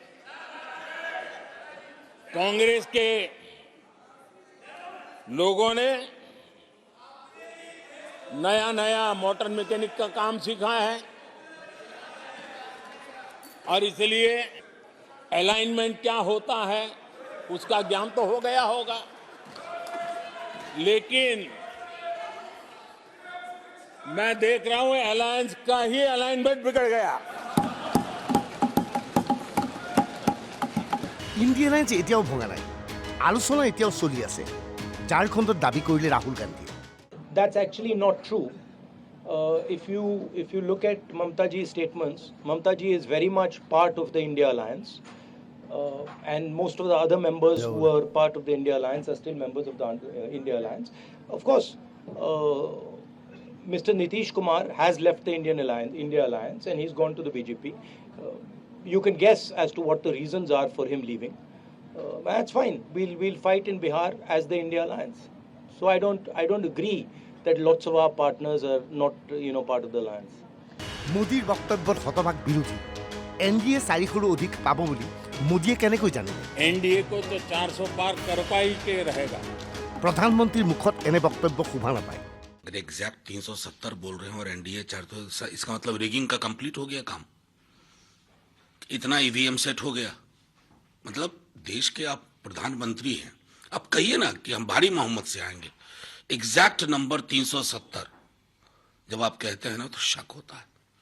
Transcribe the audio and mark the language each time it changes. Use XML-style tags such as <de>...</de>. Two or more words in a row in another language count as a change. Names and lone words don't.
<hi>कांग्रेस के लोगों ने नया</hi> <en>motor mechanic</en> <hi>का काम सीखा है और इसलिए अलाइनमेंट क्या होता है उसका ज्ञान तो हो गया होगा, लेकिन मैं देख रहा हूं अलायंस का ही अलाइनमेंट बिगड़ गया।</hi> <as>ইণ্ডিয়া এলায়েন্স এতিয়াও ভঙা নাই, আলোচনা এতিয়াও চলি আছে। ঝাৰখণ্ডত দাবী কৰিলে ৰাহুল গান্ধী।</as> <en>That's actually not true. If you look at Mamta ji's statements, Mamta ji is very much part of the India Alliance, and most of the other members who are part of the India Alliance are still members of the India Alliance. Of course, Mr. Nitish Kumar has left the India Alliance, and he's gone to the BJP. You can guess as to what the reasons are for him leaving. That's fine. We'll fight in Bihar as the India Alliance. So I don't agree that lots of our partners are not part of the alliance.</en> <as>মোদীৰ বক্তব্যত শতভাগ বিৰোধী। এনডিএ 400ৰো অধিক পাব বুলি মোদীয়ে কেনেকৈ জানিলে?</as> <hi>एनडीए को तो 400 पार कर पाई के रहेगा।</hi> <as>প্ৰধানমন্ত্ৰীৰ মুখত এনে বক্তব্য শোভা নাপায়।</as> <hi>अगर एग्जैक्ट 370 बोल रहे हैं और एनडीए 400, इसका मतलब रिगिंग का कंप्लीट हो गया काम। इतना ईवीएम सेट हो गया, मतलब देश के आप प्रधानमंत्री हैं, आप कहिए ना कि हम भारी मोहम्मद से आएंगे।</hi> <en>exact number</en> <hi>370 जब आप कहते हैं ना तो शक होता है।</hi>